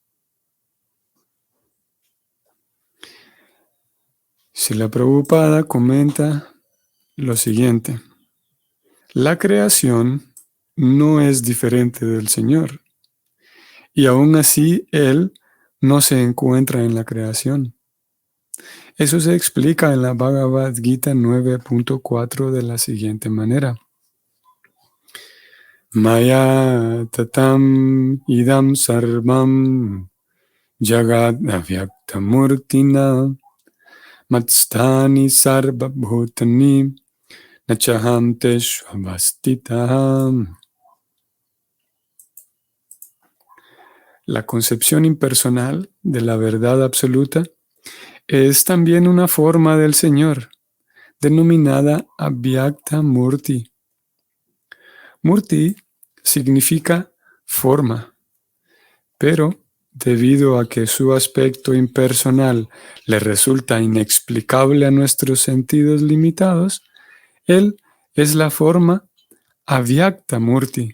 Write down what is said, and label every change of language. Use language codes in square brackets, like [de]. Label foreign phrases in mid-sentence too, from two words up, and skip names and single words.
[es] Srila Prabhupada comenta lo siguiente: la creación no es diferente del Señor, y aún así Él no se encuentra en la creación. Eso se explica en la Bhagavad Gita 9.4 de la siguiente manera. [sa] Maya tatam idam sarvam jagad avyaktamurtina matstani sarva bhutani nachaham teshvavastitaham. [es] La concepción impersonal de la verdad absoluta es también una forma del Señor, denominada [sa] Avyakta Murti. [es] Murti significa forma, pero debido a que su aspecto impersonal le resulta inexplicable a nuestros sentidos limitados, él es la forma [sa] Avyakta Murti.